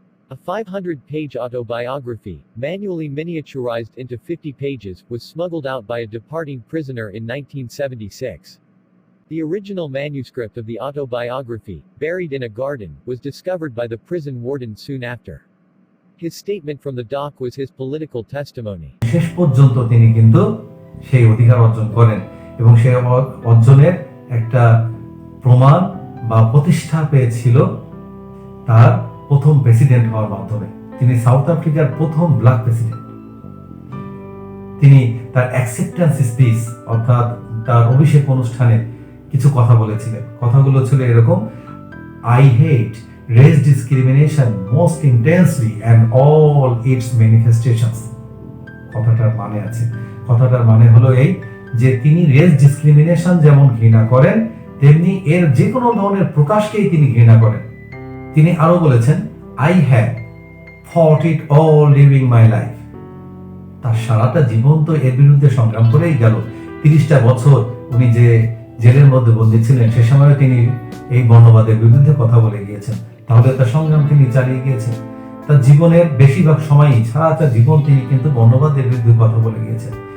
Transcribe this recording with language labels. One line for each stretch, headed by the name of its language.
English: A 500-page autobiography, manually miniaturized into 50 pages, was smuggled out by a departing prisoner in 1976. The original manuscript of the autobiography, buried in a garden, was discovered by the prison warden soon after. His statement from the dock was his political testimony.
Bangla: শেষ পর্যন্ত তিনি কিন্তু সেই অধিকার অর্জন করেন এবং সেই অর্জনের একটা প্রমাণ বা প্রতিষ্ঠা পেয়েছিল তার প্রথম প্রেসিডেন্ট হওয়ার মাধ্যমে। তিনি সাউথ আফ্রিকার প্রথম ব্ল্যাক প্রেসিডেন্ট। তিনি তার অ্যাকসেপ্টেন্স স্পিচ, অর্থাৎ তার অভিষেক অনুষ্ঠানে কিছু কথা বলেছিলেন। কথাগুলো ছিল এরকম:
English: I hate race discrimination most intensely and all its manifestations।
Bangla: কথাটার মানে আছে, কথাটার মানে হলো এই যে তিনি রেস ডিসক্রিমিনেশন যেমন ঘৃণা করেন, তেমনি এর যে কোনো ধরনের প্রকাশকেই তিনি ঘৃণা করেন। তিনি আরো বলেছেন,
English: I have fought it all during my life।
Bangla: তার সারাটা জীবন তো এর বিরুদ্ধে সংগ্রাম করেই গেল। 30টা বছর উনি যে জেলের মধ্যে বন্দী ছিলেন, সে সময় তিনি এই বর্ণবাদের বিরুদ্ধে কথা বলে গিয়েছেন। তাহলে তার সংগ্রাম তিনি চালিয়ে গিয়েছেন। তার জীবনের বেশিরভাগ সময়ই, সারাটা জীবন তিনি কিন্তু বর্ণবাদের বিরুদ্ধে কথা বলে গিয়েছেন।